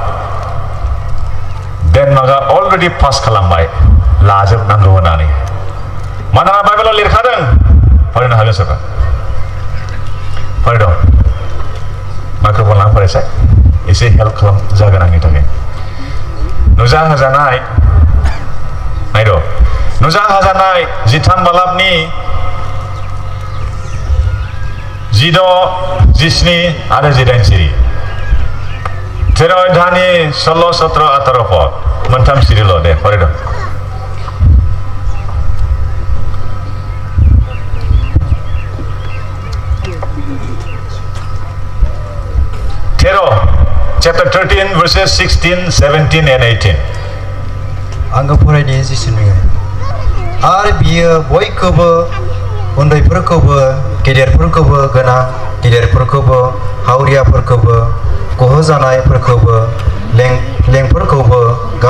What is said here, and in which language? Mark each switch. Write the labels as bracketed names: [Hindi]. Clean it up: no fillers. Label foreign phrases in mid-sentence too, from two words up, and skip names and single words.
[Bodo] डेनमार्कआ अलरेडि पास खालामबाय लाजोबनांगौ होननानै मानोना बाइबेलाव लिरखादों फरायनो हागोन सोरबा फरायदों माइक्र'फन लाना फरायसाय एसे हेल्प खालाम जागोन आंनि थाखाय नुजा होजानाय नायद' नुजा होजानाय 13 बालाबनि 16, 17 आरो 18 सिरि 13 अध्यायनि 16, 17, 18 पद मोनथाम सिरिल' दे फरायदों [English] chapter 13 verses 16, 17 and 18 [Bodo] आङो फरायनि जिसुनि आरो बियो बयखौबो उन्दैफोरखौबो गेदेरफोरखौबो गोनां गिदिरफोरखौबो हावरियाफोरखौबो गहोजानायफोरखौबो लेंफोरखौबो गाव